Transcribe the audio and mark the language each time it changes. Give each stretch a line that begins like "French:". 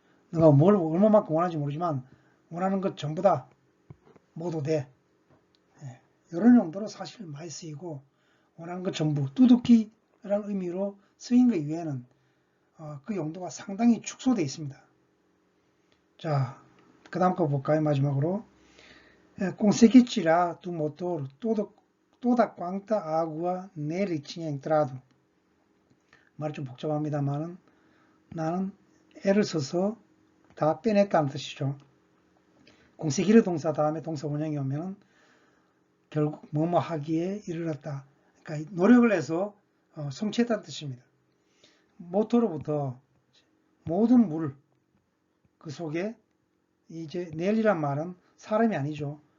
Korean: 너가 뭘 얼마만큼 원하는지 모르지만 원하는 것 전부 다 먹어도 돼. 이런 용도로 사실 많이 쓰이고 원하는 것 전부 두둑기라는 의미로 쓰인 것 이외에는 그 용도가 상당히 축소되어 있습니다. 자, 그 다음 거 볼까요? 마지막으로.
Portuguese: Conseguirá do motor toda quanta água nele tinha entrado.
Korean: 말이 좀 복잡합니다만은 나는 애를 써서 다 빼냈다는 뜻이죠. conseguir 동사 다음에 동사 원형이 오면 결국 뭐뭐 하기에 이르렀다. 그러니까 노력을 해서 성취했다는 뜻입니다. 모터로부터 모든 물, 그 속에 이제 넬이란 말은 사람이 아니죠.